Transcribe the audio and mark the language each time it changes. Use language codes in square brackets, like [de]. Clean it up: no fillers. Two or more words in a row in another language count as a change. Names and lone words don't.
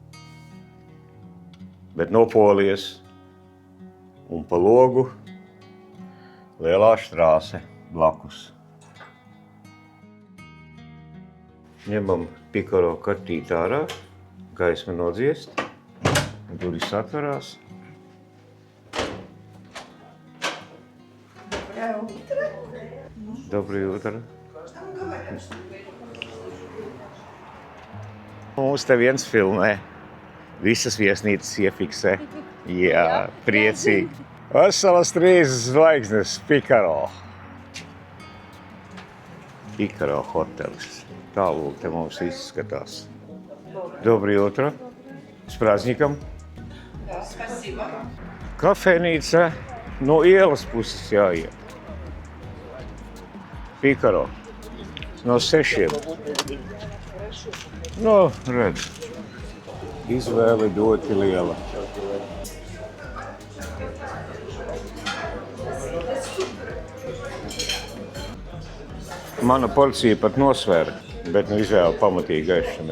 [lv] Bet no Polijas un pa logu lielā štrāse blakus. Ņemam pikaro kartīt ārā, gaisma nodziest, durvis atverās. [ru] Доброе утро. [lv] Mums te viens filmē. Visas viesnīcas iefiksē. Jā, priecīgi. Veselas 3 zvaigznes Pikaro. Pikaro hotelis. Tālūk te mums izskatās. [ru] Доброе утро. С праздником. Да, спасибо. [lv] Kafejnīca no ielas puses jāiet. Pikaro. No 6. Nu, redz. Izvēle ļoti liela. Mana porcija pat nosvēra, bet nu izvēle pamatīgi gaišanai.